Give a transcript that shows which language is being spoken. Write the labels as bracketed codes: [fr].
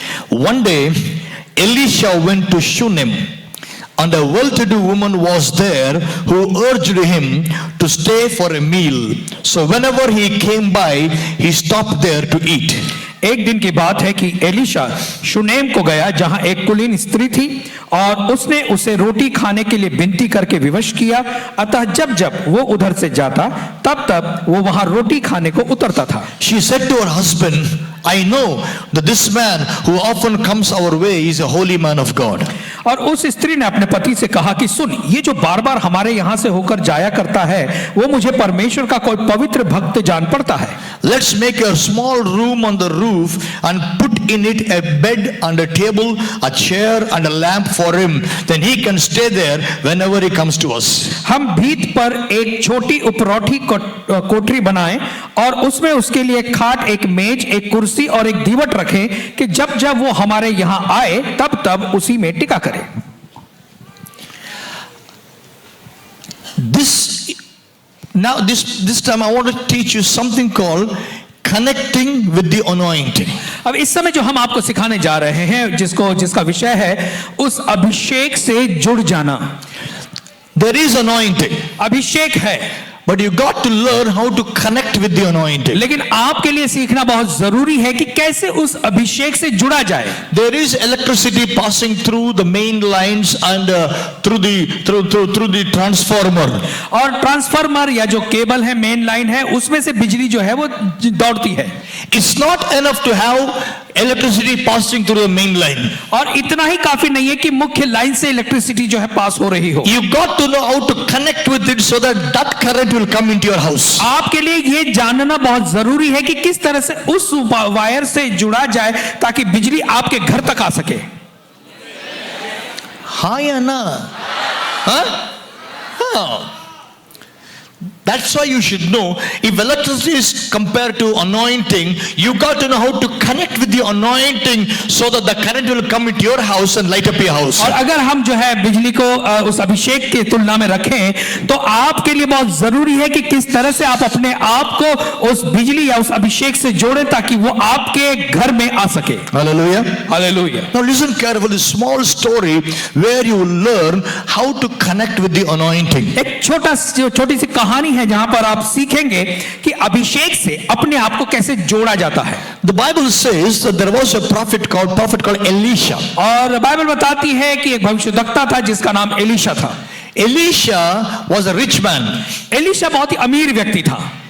[en] One day, Elisha went to Shunem, and a well-to-do woman was there who urged him to stay for a meal. So whenever he came by, he stopped there to eat. [hi] एक दिन की बात है कि Elisha शुनेम को गया, जहां एक कुलीन स्त्री थी, और उसने उसे रोटी खाने के लिए विनती करके विवश किया। अतः जब जब वो उधर से जाता, तब तब वो वहां रोटी खाने को उतरता था। [en] She said to her husband, I know that this man who often comes our way is a holy man of God. [hi] और उस स्त्री ने अपने पति से कहा कि सुन, ये जो बार बार हमारे यहाँ से होकर जाया करता है, वो मुझे परमेश्वर का कोई पवित्र भक्त जान पड़ता है। [en] Let's make a small room on the roof and put in it a bed and a table, a chair and a lamp for him. Then he can stay there whenever he comes to us. [hi] हम भीत पर एक छोटी उपरौठी कोठरी बनाएं और उसमें उसके लिए एक खाट, एक मेज, एक कुर्सी और एक दीवट रखें कि जब जब वो हमारे यहाँ आए तब तब उसी में टिका करें। [en] This time I want to teach you something called connecting with the anointing. [hi] अब इस समय जो हम आपको सिखाने जा रहे हैं, जिसका विषय है उस अभिषेक से जुड़ जाना। [en] There is anointing, [hi] अभिषेक है, [en] but you got to learn how to connect with the anointing. [hi] लेकिन आपके लिए सीखना बहुत जरूरी है कि कैसे उस अभिषेक से जुड़ा जाए। [en] There is electricity passing through the main lines and through the transformer. [hi] और ट्रांसफार्मर या जो केबल है, मेन लाइन है, उसमें से बिजली जो है वो दौड़ती है। [en] It's not enough to have electricity passing through the main line. [hi] और इतना ही काफी नहीं है कि मुख्य लाइन से इलेक्ट्रिसिटी जो है पास हो रही हो। [en] You got to know how to connect with it so that current will come into your house. [hi] आपके लिए ये जानना बहुत जरूरी है कि किस तरह से उस वायर से जुड़ा जाए ताकि बिजली आपके घर तक आ सके। हाँ या ना? हाँ? हाँ. [en] That's why you should know, if electricity is compared to anointing, you got to know how to connect with the anointing so that the current will come into your house and light up your house. [hi] और अगर हम जो है बिजली को उस अभिषेक की तुलना में रखें, तो आपके लिए बहुत जरूरी है कि किस तरह से आप अपने आप को उस बिजली या उस अभिषेक से जोड़ें ताकि वो आपके घर में आ सके। [en] Hallelujah. [hi] Hallelujah. [en] Now listen carefully, small story where you learn how to connect with the anointing. [hi] एक छोटी सी कहानी है जहां पर आप सीखेंगे कि अभिषेक से अपने आप को कैसे जोड़ा जाता है। [en] The Bible says that there was a prophet called Elisha. [hi] और बाइबल बताती है कि एक भविष्यद्वक्ता था जिसका नाम एलिशा था। [en] Elisha was a rich man. [hi] Elisha बहुत ही अमीर व्यक्ति था।